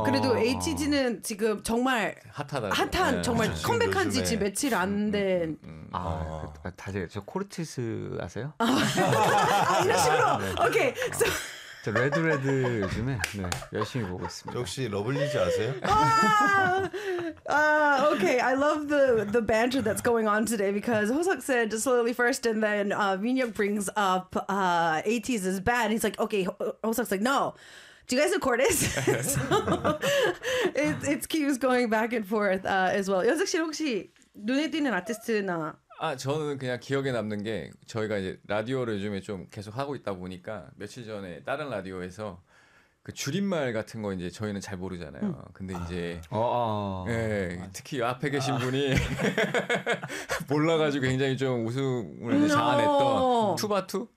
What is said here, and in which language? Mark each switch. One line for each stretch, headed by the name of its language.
Korean: 그래도 HG는 지금 정말 핫하다. 핫한 네. 정말 그렇죠, 컴백한 지 지금 며칠 안 된. 다시 저 코르티스 아세요? 이런 식으로. 오케이.
English: Okay, so
Korean: 저 레드 요즘에 네, 열심히 보고 있습니다. 혹시 러블리즈 아세요?
English: 아, okay. I love the banter that's going on today because Hoseok said Slowly first, and then Minhyuk brings up 80s is bad. He's like, okay. Hoseok's like, no. Do you guys know Cordis? it keeps going back and forth as well.
Korean: 연석 씨 혹시 눈에 띄는 아티스트나 아 저는 그냥 기억에 남는 게 저희가 이제 라디오를 요즘에 좀 계속 하고 있다 보니까 며칠 전에 다른 라디오에서 그 줄임말 같은 거 이제 저희는 잘 모르잖아요. 근데 이제 예, 특히 앞에 계신 분이 몰라가지고 굉장히 좀 웃음을 자아냈던 투바투?